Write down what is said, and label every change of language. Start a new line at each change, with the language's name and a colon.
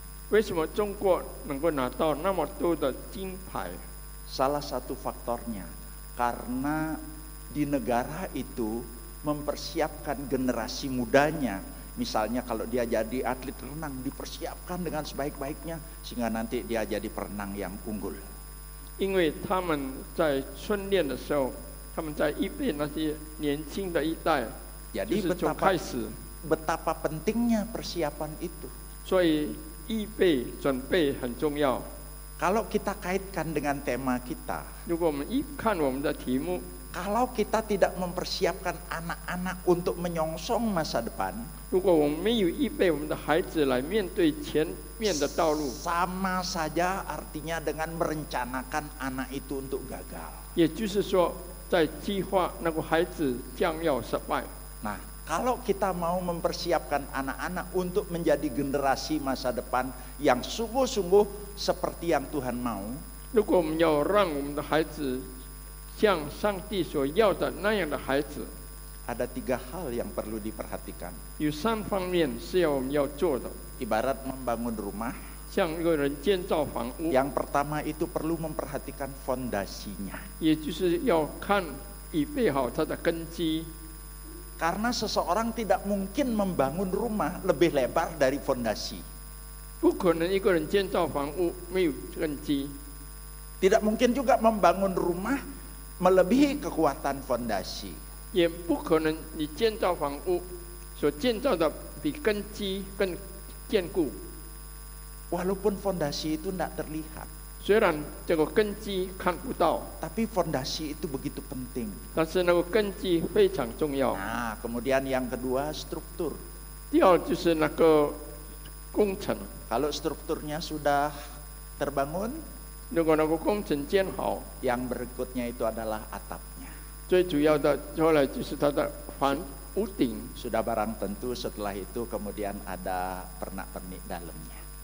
Chinese: 为什么中国能够拿到那么多的金牌？
Indonesian: Salah satu faktornya karena di negara itu mempersiapkan generasi mudanya. Misalnya kalau dia jadi atlet renang, dipersiapkan dengan sebaik-baiknya sehingga nanti dia jadi perenang yang unggul.
Chinese: 因为他们在训练的时候，他们在预备那些年轻的一代，就
Indonesian: Jadi
Chinese: 是从开始，
Indonesian: betapa pentingnya persiapan itu.
Chinese: 所以预备准备很重要。
Indonesian: Kalau kita kaitkan dengan tema kita,
Chinese: 如果我们一看我们的题目，
Indonesian: kalau kita tidak mempersiapkan anak-anak untuk menyongsong masa depan,
Chinese: 如果我们没有预备我们的孩子来面对前面的道路，
Indonesian: sama saja artinya dengan merencanakan anak itu untuk gagal.
Chinese: 也就是说，在计划那个孩子将要失败。
Indonesian: Nah, kalau kita mau mempersiapkan anak-anak untuk menjadi generasi masa depan yang sungguh-sungguh seperti yang Tuhan mau,
Chinese: 如果我们要让我们的孩子像上帝所要的那样的孩子，
Indonesian: ada 3 hal yang perlu diperhatikan.
Chinese: 有3方面是要我们要做的。
Indonesian: Ibarat membangun rumah,
Chinese: 像一个人建造房屋，
Indonesian: yang pertama itu perlu memperhatikan fondasinya.
Chinese: 也就是要看预备好它的根基。
Indonesian: Karena seseorang tidak mungkin membangun rumah lebih lebar dari fondasi.
Chinese: 不可能一个人建造房屋没有根基，
Indonesian: Tidak mungkin juga membangun rumah melebihi kekuatan fondasi.
Chinese: 也不可能你建造房屋所建造的比根基更坚固。
Indonesian: Walaupun fondasi itu tidak terlihat,
Chinese: 虽然这个根基看不到，
Indonesian: tapi fondasi itu begitu penting.
Chinese: 但是那个根基非常重要。
Indonesian: Nah, kemudian yang kedua struktur.
Chinese: 第二就是那个工程，
Indonesian: Kalau strukturnya sudah terbangun,
Chinese: 如果那个工程建好，
Indonesian: yang berikutnya itu adalah atapnya.
Chinese: 最主要的后来就是它的屋顶。
Indonesian: Sudah barang tentu setelah itu kemudian ada pernak-pernik dalamnya.